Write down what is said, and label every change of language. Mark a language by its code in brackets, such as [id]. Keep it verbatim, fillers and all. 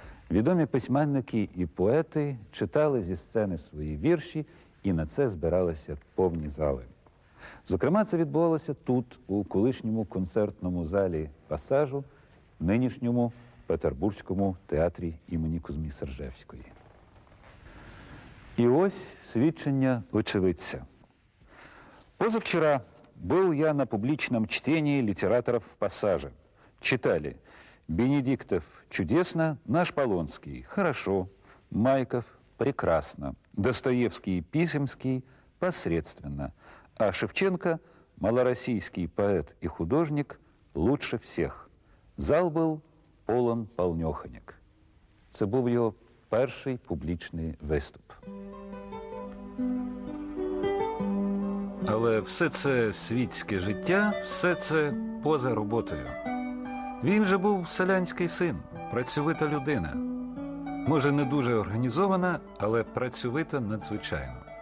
[uk] Відомі письменники і поети читали зі сцени свої вірші, і на це збиралися повні зали. Зокрема, це відбувалося тут, у колишньому концертному залі «Пасажу», нинішньому Петербурзькому театрі імені Кузьми Сержевської. [ru] И вот свидетельство очевидца. Позавчера был я на публичном чтении литераторов в Пассаже. Читали Бенедиктов чудесно, наш Полонский хорошо, Майков прекрасно, Достоевский и Писемский посредственно, а Шевченко, малороссийский поэт и художник, лучше всех. Зал был полон полнёхонек. Это был его [uk] перший публічний виступ. Але все це світське життя, все це поза роботою. Він же був селянський син, працьовита людина. Може, не дуже організована, але працьовита надзвичайно.